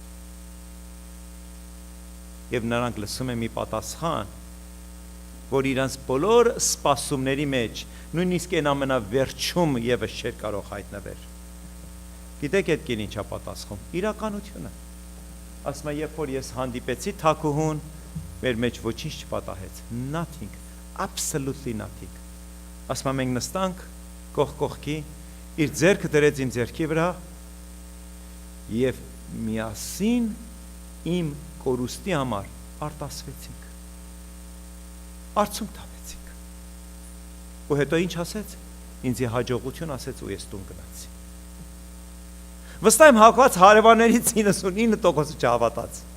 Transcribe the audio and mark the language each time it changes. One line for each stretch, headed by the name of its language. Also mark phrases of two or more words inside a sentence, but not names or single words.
Armenian: Եվ նրանք լսում են մի պատասխան, որ իրանց բոլոր սպասումների մեջ, նույնիսկ այն ամենավերջում ևս չէր կարող հայտնվել։ Գիտեք այդ կին ինչա պատասխանում, իրականությունը։ Ասում է, երբ որ ես հանդիպեցի թագուհուն, մեր մեջ ոչինչ չպատահեց,
English: nothing, absolutely nothing։
Armenian: Ասում է, մենք նստանք կողք կողքի, իր ձեռքը դրեց իմ ձեռքի վրա եւ միասին իմ կորուստի համար արտասվեցինք, արցունք տվեցինք։ Ու հետո ինչ ասեց, ինձ հաջողություն ասեց ու ես տուն գնացի։ Վստահ եմ հակված հարևաններից 99%-ը չհավատաց։